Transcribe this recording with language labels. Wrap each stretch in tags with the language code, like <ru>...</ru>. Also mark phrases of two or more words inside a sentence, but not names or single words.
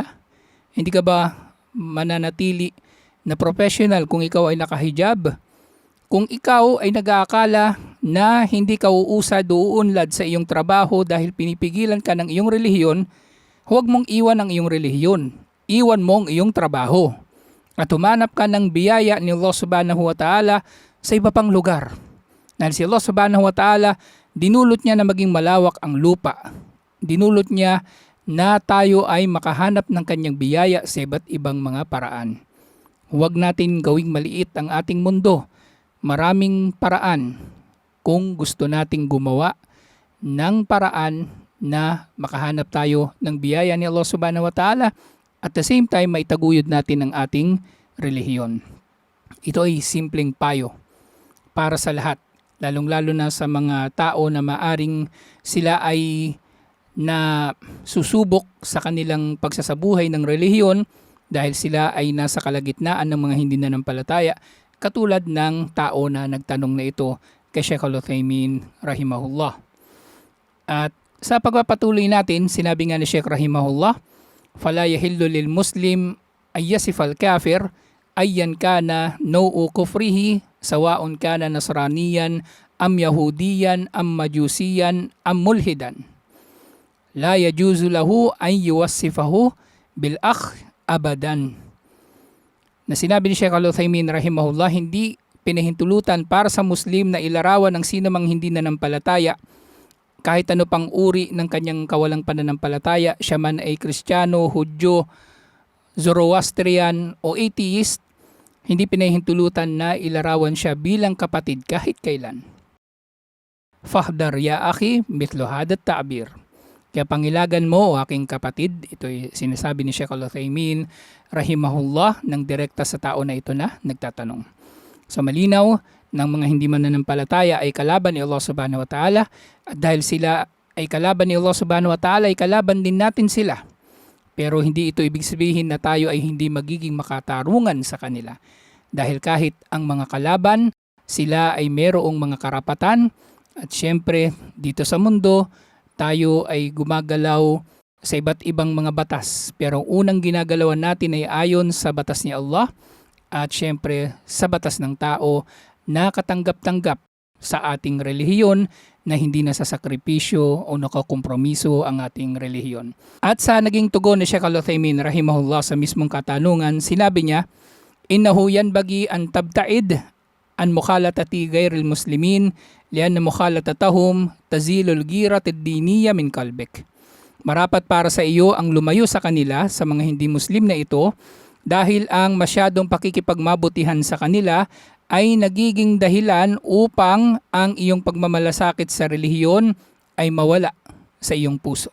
<tl>Hindi ka ba mananatili na professional kung ikaw ay nakahijab? Kung ikaw ay nag-aakala na hindi ka uusad o uunlad sa iyong trabaho dahil pinipigilan ka ng iyong relihiyon, huwag mong iwan ang iyong relihiyon. Iwan mo ang iyong trabaho. At humanap ka ng biyaya ni Allah</tl> <ar>سبحانه وتعالى</ar> <tl>sa iba pang lugar. Dahil si Allah</tl> <ar>سبحانه وتعالى,</ar> <tl>dinulot niya na maging malawak ang lupa. Dinulot niya na tayo ay makahanap ng kanyang biyaya sa iba't ibang mga paraan. Huwag natin gawing maliit ang ating mundo. Maraming paraan kung gusto nating gumawa ng paraan na makahanap tayo ng biyaya ni Allah</tl> <ar>سبحانه وتعالى</ar> <en>at the same time</en> <tl>maitaguyod natin ang ating relihiyon. Ito ay simpleng payo para sa lahat, lalong-lalo na sa mga tao na maaring sila ay na susubok sa kanilang pagsasabuhay ng relihiyon dahil sila ay nasa kalagitnaan ng mga hindi nanampalataya, katulad ng tao na nagtanong na ito kay Sheikh Al-Uthaymin rahimahullah. At sa pagpapatuloy natin, sinabi nga ni Sheikh rahimahullah,</tl> <ar>فَلَا يَحِلُّ لِلْمُسْلِمْ أَنْ يَصِفَ الْكَافِرَ أَيًّا كَانَ نَوْعُ كُفْرِهِ سَوَاءٌ كَانَ نَصْرَانِيًّا أَمْ يَهُودِيًّا أَمْ مَجُوسِيًّا أَمْ مُلْحِدًا لَا يَجُوزُ لَهُ أَنْ يُوَصِّفَهُ بِالْأَخْ أَبَدًا.</ar> <tl>Na sinabi ni Sheikh Al-Uthaymin rahimahullah, hindi pinahintulutan para sa Muslim na ilarawan ng sino mang hindi nanampalataya kahit ano pang uri ng kanyang kawalang pananampalataya, siya man ay Kristiyano, Hudyo, Zoroastrian o atheist, hindi pinahintulutan na ilarawan siya bilang kapatid kahit kailan.</tl> <ar>فاحذر يا أخي مثل هذا التعبير.</ar> <tl>Kaya pangilagan mo o aking kapatid, ito ay sinasabi ni Sheikh Al-Uthaymin rahimahullah ng direkta sa tao na ito na nagtatanong. So malinaw ng mga hindi mananampalataya ay kalaban ni Allah</tl> <ar>سبحانه وتعالى,</ar> <tl>at dahil sila ay kalaban ni Allah</tl> <ar>سبحانه وتعالى,</ar> <tl>ay kalaban din natin sila. Pero hindi ito ibig sabihin na tayo ay hindi magiging makatarungan sa kanila. Dahil kahit ang mga kalaban, sila ay merong mga karapatan, at syempre dito sa mundo, tayo ay gumagalaw sa iba't ibang mga batas. Pero ang unang ginagalawan natin ay ayon sa batas ni Allah at syempre sa batas ng tao na katanggap-tanggap sa ating relihiyon na hindi nasasakripisyo o nakakompromiso ang ating relihiyon. At sa naging tugon ni Sheikh Al-Uthaymin rahimahullah sa mismong katanungan, sinabi niya,</tl> <ar>إنه ينبغي أن تبتعد عن مخالطة غير المسلمين لأن مخالطتهم تزيل الغيرة الدينية من قلبك.</ar> <tl>Marapat para sa iyo ang lumayo sa kanila, sa mga hindi Muslim na ito, dahil ang masyadong pakikipagmabutihan sa kanila ay nagiging dahilan upang ang iyong pagmamalasakit sa relihiyon ay mawala sa iyong puso.</tl>